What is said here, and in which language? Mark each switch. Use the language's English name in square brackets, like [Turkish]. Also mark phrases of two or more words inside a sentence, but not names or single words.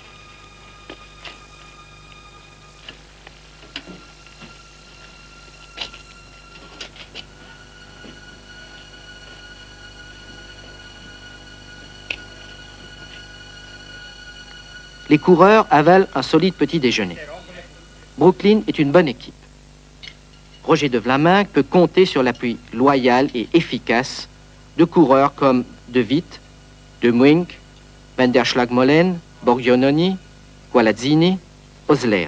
[French] Les coureurs avalent un solide petit déjeuner. Brooklyn est une bonne équipe. Roger de Vlaminck peut compter sur l'appui loyal et efficace de coureurs comme De Witt, De Muink, Van der Schlag-Molen, Borgononi, Gualazzini, Osler.